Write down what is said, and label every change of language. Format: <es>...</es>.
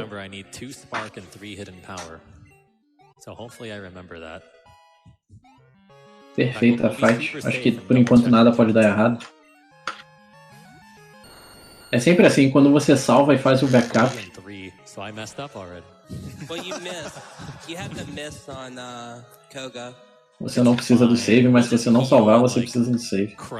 <en>I need 2 spark and 3 hidden power. So hopefully I remember that.</en> <pt>Perfeita a fight. Acho que por enquanto nada pode dar errado. É sempre assim, quando você salva e faz o backup.</pt> <en>So I messed up already. Well, you missed. You had to miss on Koga.</en> <pt>Você não precisa do save, mas se você não salvar, você precisa do save.</pt>